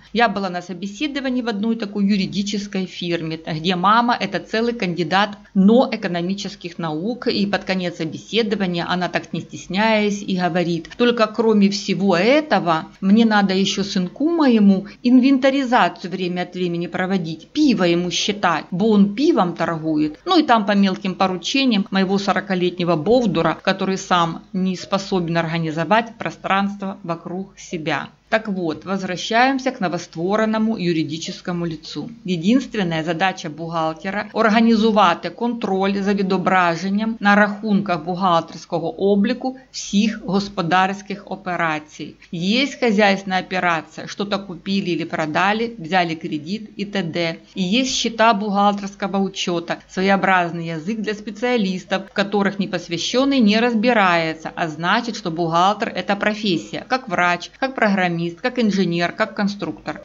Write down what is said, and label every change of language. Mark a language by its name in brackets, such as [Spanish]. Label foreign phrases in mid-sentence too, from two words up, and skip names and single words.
[Russian] Я была на собеседовании в одной такой юридической фирме, где мама – это целый кандидат экономических наук, и под конец собеседования она, так не стесняясь, и говорит: только кроме всего этого, мне надо еще сынку моему инвентаризацию время от времени проводить, пиво ему считать, бо он пивом торгует. Ну и там по мелким поручениям моего 40-летнего бовдура, который сам не способен организовать пространство вокруг себя. Так вот, возвращаемся к новоствореному юридическому лицу. Единственная задача бухгалтера [Ukrainian] – організувати контроль за відображенням на рахунках бухгалтерського обліку всіх господарських операций. [Russian] Есть хозяйственная операция, что-то купили или продали, взяли кредит и т.д. И есть счета бухгалтерского учета, своеобразный язык для специалистов, в которых непосвященный не разбирается, а значит, что бухгалтер – это профессия, как врач, как программист, как инженер, как конструктор.